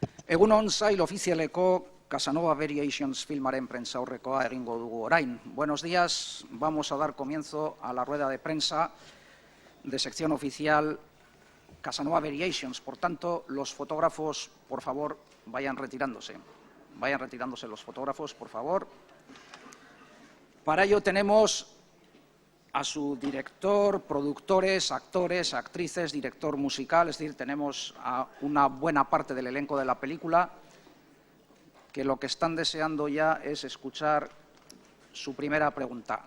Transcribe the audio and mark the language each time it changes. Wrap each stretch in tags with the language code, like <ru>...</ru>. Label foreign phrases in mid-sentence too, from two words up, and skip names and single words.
<eu>Egunon sail ofizialeko Casanova Variations filmaren prentsaurrekoa egingo dugu orain.</eu> <es>Buenos días, vamos a dar comienzo a la rueda de prensa de sección oficial Casanova Variations. Por tanto, los fotógrafos, por favor, vayan retirándose. Vayan retirándose los fotógrafos, por favor. Para ello tenemos a su director, productores, actores, actrices, director musical, es decir, tenemos a una buena parte del elenco de la película que lo que están deseando ya es escuchar su primera pregunta.</es>